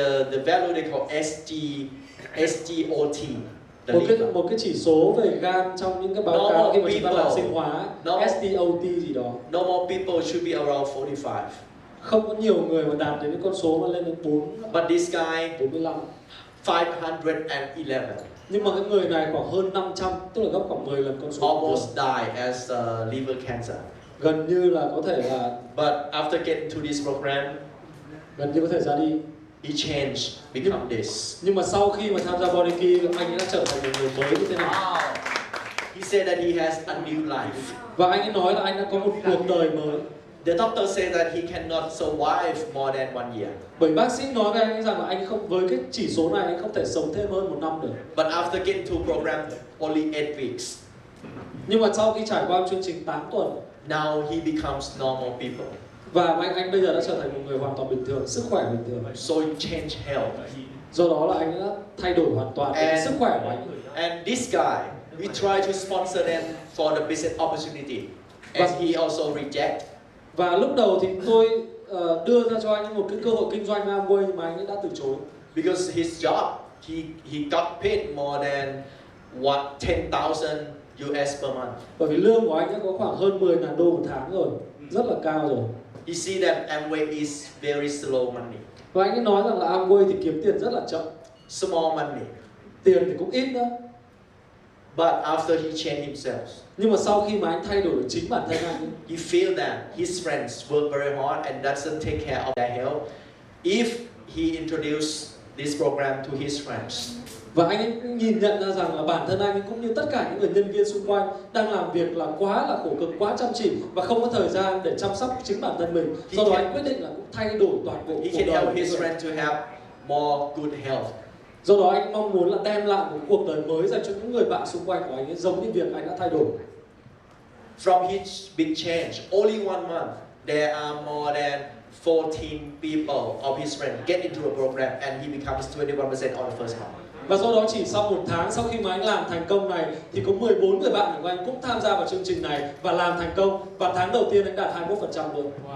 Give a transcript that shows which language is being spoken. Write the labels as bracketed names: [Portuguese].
[English] The value they call SGOT. [Vietnamese] Một cái chỉ số về gan trong những cái báo cáo khi mà chúng ta làm sinh hóa, SDOT gì đó. [English] Normal people should be around 45. [Vietnamese] Không có nhiều người mà đạt đến cái con số mà lên đến 4. [English] But this guy 45. 511. [Vietnamese] Nhưng mà cái người này khoảng hơn 500, tức là gấp khoảng 10 lần con số. [English] Almost died as liver cancer. [Vietnamese] Gần như là có thể là. [English] But after getting to this program, [Vietnamese] gần như có thể ra đi. [English] He changed, become this. [Vietnamese] Nhưng mà sau khi mà tham gia Body Key, anh ấy đã trở thành một người mới như thế này. [English] He said that he has a new life. [Vietnamese] Và anh ấy nói là anh đã có một cuộc đời mới. [English] The doctor said that he cannot survive more than 1 year. [Vietnamese] Bởi bác sĩ nói với anh ấy rằng là anh không, với cái chỉ số này anh không thể sống thêm hơn 1 năm được. [English] But after getting to program only 8 weeks. [Vietnamese] Nhưng mà sau khi trải qua chương trình 8 tuần, [English] now he becomes normal people. [Vietnamese] Và anh bây giờ đã trở thành một người hoàn toàn bình thường, sức khỏe bình thường. [English] So he changed health. [Vietnamese] Do đó là anh đã thay đổi hoàn toàn sức khỏe của anh. [English] And this guy, we try to sponsor them for the business opportunity, and he also reject. [Vietnamese] Và lúc đầu thì tôi đưa ra cho anh một cái cơ hội kinh doanh Amway mà anh ấy đã từ chối. [English] Because his job, he got paid more than 10,000 US per month. [Vietnamese] Bởi vì lương của anh đã có khoảng hơn 10.000 đô một tháng rồi, rất là cao rồi. [English] He see that Amway is very slow money. [Vietnamese] Và anh ấy nói rằng là Amway thì kiếm tiền rất là chậm. [English] Small money. [Vietnamese] Tiền thì cũng ít nữa. [English] But after he changed himself, [Vietnamese] nhưng mà sau khi mà anh thay đổi được chính bản thân anh, [English] he feel that his friends work very hard and doesn't take care of their health. If he introduce this program to his friends, [Vietnamese] và anh ấy nhìn nhận ra rằng là bản thân anh ấy cũng như tất cả những người nhân viên xung quanh đang làm việc là quá là khổ cực, quá chăm chỉ và không có thời gian để chăm sóc chính bản thân mình. Do đó anh quyết định là cũng thay đổi toàn bộ cuộc đời. [English] He can help his friends to have more good health. [Vietnamese] Do đó anh mong muốn là đem lại một cuộc đời mới dành cho những người bạn xung quanh của anh ấy, giống như việc anh đã thay đổi. [English] From his big change, only 1 month, there are more than 14 people of his friends get into a program and he becomes 21% on the first month. [Vietnamese] Và do đó chỉ sau 1 tháng sau khi mà anh làm thành công này thì có 14 người bạn của anh cũng tham gia vào chương trình này và làm thành công, và tháng đầu tiên anh đạt 21% luôn.